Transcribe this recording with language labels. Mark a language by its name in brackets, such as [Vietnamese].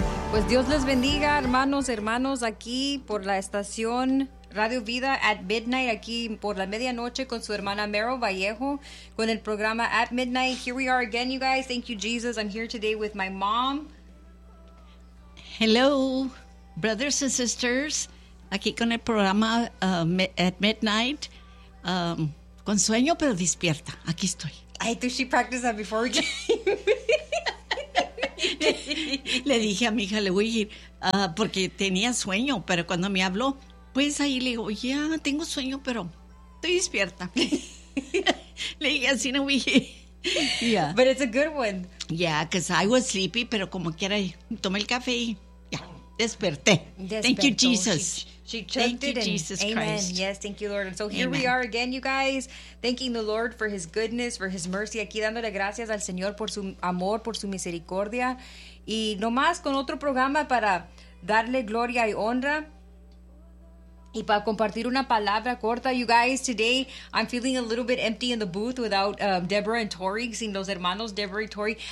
[Spanish] Pues Dios les bendiga, hermanos, hermanos, aquí por la estación Radio Vida at Midnight, aquí por la medianoche con su hermana Meryl Vallejo, con el programa At Midnight. [English] Here we are again, you guys. Thank you, Jesus. I'm here today with my mom. Hello, brothers and sisters. [Spanish] Aquí con el programa At Midnight. Con sueño, pero despierta. Aquí estoy. [English] I think she practiced that before we came. [Spanish] Le dije a mi hija, le voy a ir, porque tenía sueño, pero cuando me habló, pues ahí le digo, ya, tengo sueño, pero estoy despierta. Le dije, así no voy a ir. [English] Yeah. But it's a good one. Yeah, because I was sleepy, [Spanish] pero como quiera, tomé el café y ya, desperté. Desperto. [English] Thank you, Jesus. Yes, thank you, Lord. And so here amen. We are again, you guys, thanking the Lord for His goodness, for His mercy. [Spanish] Aquí dándole gracias al Señor por su amor, por su misericordia. Y nomás con otro programa para darle gloria y honra. Y para compartir una palabra corta, [English] you guys. Today, I'm feeling a little bit empty in the booth without Deborah and Tori, [Spanish] sin los hermanos Deborah y Tori.